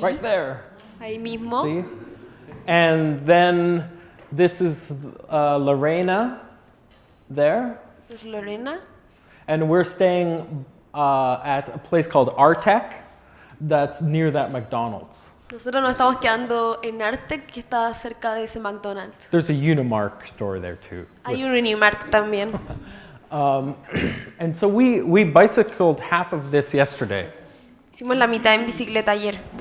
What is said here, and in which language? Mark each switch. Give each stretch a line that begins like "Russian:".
English: right there.
Spanish: ahí mismo.
English: See? And then this is Lorena there.
Spanish: Esta es Lorena.
English: And we're staying at a place called Artec that's near that McDonald's.
Spanish: Nosotros nos estamos quedando en Artec, que está cerca de ese McDonald's.
English: There's a Unimark store there too.
Spanish: Hay un Unimark también.
English: And so we bicycled half of this yesterday.
Spanish: Hicimos la mitad en bicicleta ayer.